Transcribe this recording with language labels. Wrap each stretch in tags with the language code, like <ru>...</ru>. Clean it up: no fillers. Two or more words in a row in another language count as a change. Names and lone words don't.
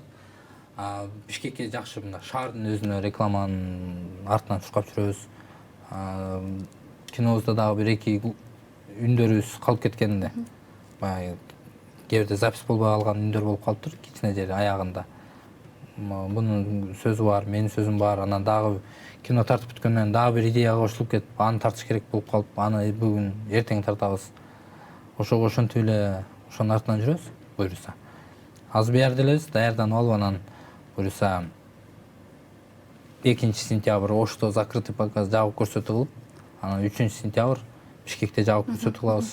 <ky>Бишкекке жакшы мындай шаардын өзүнө рекламанын артынан чуркап жүрөбүз. Кинобузда дагы бир эки үндөрүбүз калып кеткенде. Баягы кээ бирде запись болбой калган үндөр болуп калыптыр, кичине жери аягында. Мунун сөзү бар, менин сөзүм бар. Анан дагы кино тартып бүткөндөн дагы бир идеяга кошулуп кетип, аны тартыш керек болуп калып, аны бүгүн эртең тартабыз. Ошентип эле ошонун артынан жүрөбүз, буюрса. Азыр буярда элебиз, даярданып алып, анан буюрса 2 сентябрь Ошто</ky> <ru>закрытый показ</ru> <ky>жабып көрсөтүү кылып, анан 3 сентябрь Бишкекте жабып көрсөтүү кылабыз.</ky>